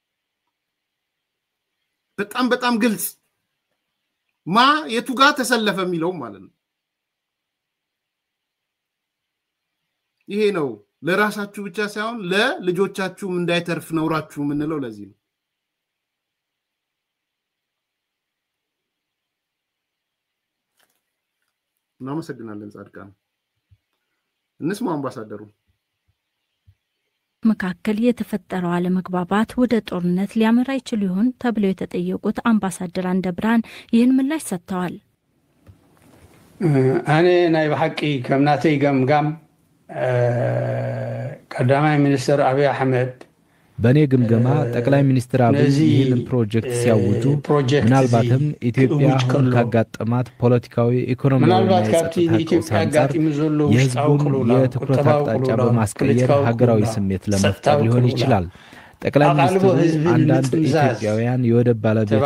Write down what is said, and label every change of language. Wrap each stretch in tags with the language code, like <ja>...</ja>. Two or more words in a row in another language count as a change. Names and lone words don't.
<am>በጣም ግልጽ ማ የቱጋ ተሰለፈ የሚለው ማለት ነው ይሄ ነው ለራሳችሁ ብቻ ሳይሆን ለልጆቻችሁም እንዳይተርፍ ነውራችሁ ምንለው ለዚህ ነው እናመሰግናለን ጻድቃን እንስማው አምባሳደሩ መካከል የተፈጠረው አለመግባባት ወደ ጦርነት ሊያመራ ይችል ይሆን ተብለው የተጠየቁት አምባሳደር አንደብራን ይህን ምላሽ ሰጥተዋል</am> <ti>እኔ ናይ በሐቂ ከምናተይ ገምጋም ቀዳማይ ሚኒስትር አብይ አህመድ</ti> <am>በኔ ግምገማ ጠቅላይ ሚኒስትር አብይ ይህንን ፕሮጀክት ሲያውጁ ምናልባትም ኢትዮጵያ አሁን ካጋጠማት ፖለቲካዊ ኢኮኖሚያዊና የህዝቡን የትኩረት አቅጣጫ በማስቀየር ሀገራዊ ስሜት ለመፍጠር ሊሆን ይችላል ጠቅላይ ሚኒስትሩ አንዳንድ ኢትዮጵያውያን የወደብ ባለቤት</am>